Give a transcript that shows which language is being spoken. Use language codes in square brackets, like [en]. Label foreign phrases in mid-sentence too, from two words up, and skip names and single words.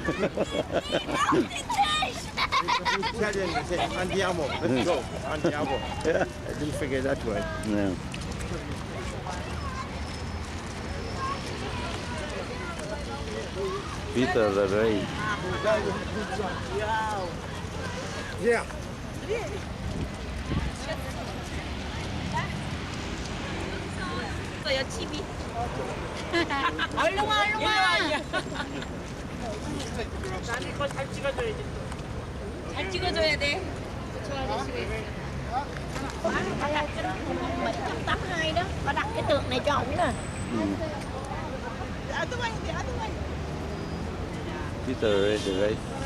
[en] Italian, they say andiamo. Let's go. Andiamo. Yeah. I didn't forget that word. No. Peter the Ray. Yeah. [ko] 야 TV. 얼른 와. 나는 이거 잘 찍어줘야지. 잘 찍어줘야 돼. 저 아저씨가 있어. [vi] 782 đó, có đặt cái tượng này cho ổng nè. [en] Peter the Ray.